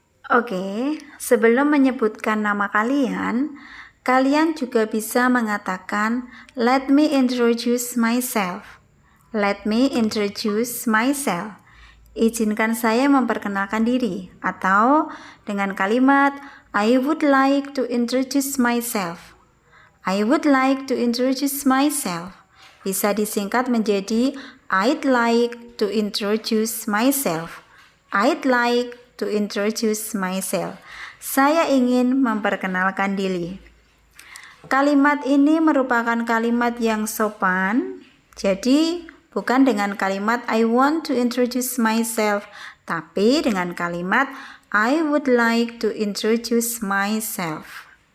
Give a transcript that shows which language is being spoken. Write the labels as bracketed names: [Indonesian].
[Indonesian] Oke, sebelum menyebutkan nama kalian, kalian juga bisa mengatakan [English] let me introduce myself. Let me introduce myself. [Indonesian] Izinkan saya memperkenalkan diri. Atau dengan kalimat [English] I would like to introduce myself. I would like to introduce myself. [Indonesian] Bisa disingkat menjadi [English] I'd like to introduce myself. I'd like to introduce myself. [Indonesian] Saya ingin memperkenalkan diri. Kalimat ini merupakan kalimat yang sopan. Jadi bukan dengan kalimat [English] I want to introduce myself, [Indonesian] tapi dengan kalimat [English] I would like to introduce myself.